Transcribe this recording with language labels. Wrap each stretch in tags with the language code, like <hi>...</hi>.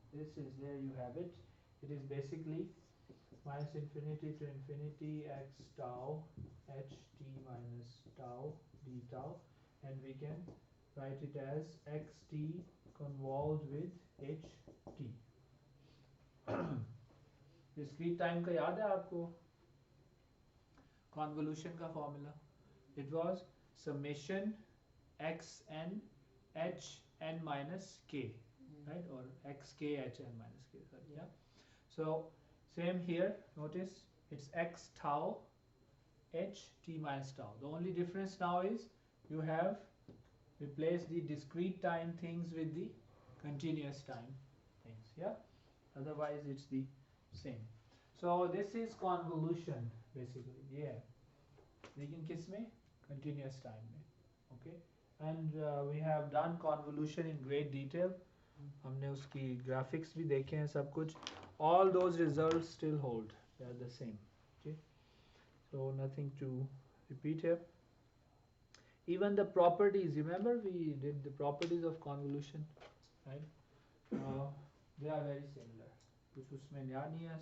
<en>This is, there you have it. It is basically minus infinity to infinity x tau h t minus tau d tau, and we can write it as xt convolved with ht.</en> <hi>Discrete time का याद है आपको? Convolution का formula.</hi> <en>It was summation xn hn minus k, right? Or xk hn minus k, sorry, yeah. So same here, notice it's x tau h t minus tau. The only difference now is you have replaced the discrete time things with the continuous time things, yeah. Otherwise it's the same. So this is convolution basically, yeah.</en> <hi>लेकिन किस में?</hi> <en>Continuous time</en> <hi>में,</hi> <en>okay. And we have done convolution in great detail.</en> <hi>हमने उसकी graphics भी देखे हैं सब कुछ.</hi> <en>All those results still hold. They are the same. Okay. So nothing to repeat here. Even the properties. Remember we did the properties of convolution, right? They are very similar.</en> <hi>कुछ उसमें नया नहीं है.</hi>